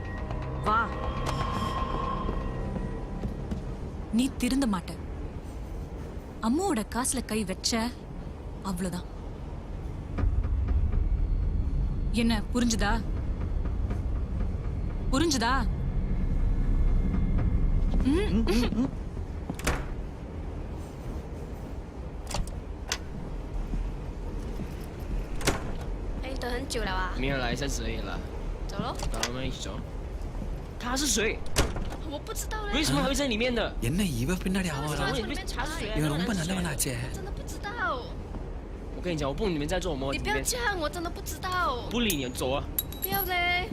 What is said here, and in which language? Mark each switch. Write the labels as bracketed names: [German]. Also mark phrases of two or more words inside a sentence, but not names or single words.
[Tamil] வா. நீ திருந்த மாட்ட. அம்மாவோட காசுல கை வச்ச அவ்வளவுதான். என்ன புரிஞ்சுதா? புரிஞ்சுதா? [Chinese] 哎，等很久了啊。没有来30而已了。走喽。好，我们一起走。他是谁？我不知道嘞。为什么还会在里面的？ [Tamil] என்ன இவ பின்னாடி அவன் வரான்? [Chinese] 里面查水。 [Tamil] இவன் ரொம்ப நல்லவனாச்சே. [Chinese] 真的不知道。我跟你讲，我不懂你们在做什么。你不要这样，我真的不知道。不理你，走啊！不要嘞。